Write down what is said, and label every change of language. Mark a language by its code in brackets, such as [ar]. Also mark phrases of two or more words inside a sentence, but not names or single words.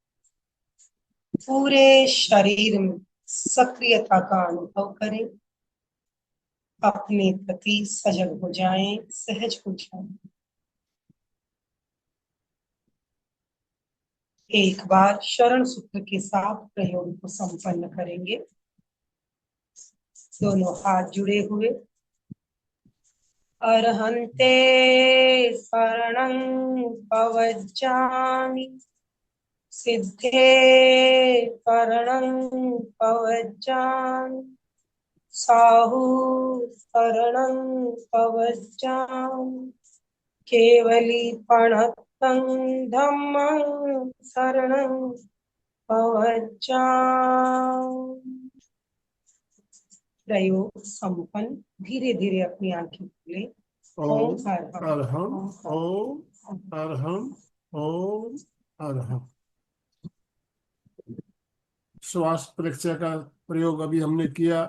[hi] पूरे शरीर में सक्रियता का अनुभव करें, अपने प्रति सजग हो जाएं, सहज हो जाएं। एक बार शरण सूत्र के साथ प्रयोग को संपन्न करेंगे। दोनों हाथ जुड़े हुए। [pra] अर्हन्ते शरणं पवज्जामि, सिद्धे शरणं पवज्जामि, साहु शरणं पवज्जामि, केवलीपणतं धम्मं शरणं पवज्जामि। [hi] प्रयोग संपन्न। धीरे धीरे अपनी आंखें खोलें। [sa] ओम अरहम, अरहम, ओम अरहम, ओम अरहम। [hi] श्वास परीक्षा का प्रयोग अभी हमने किया।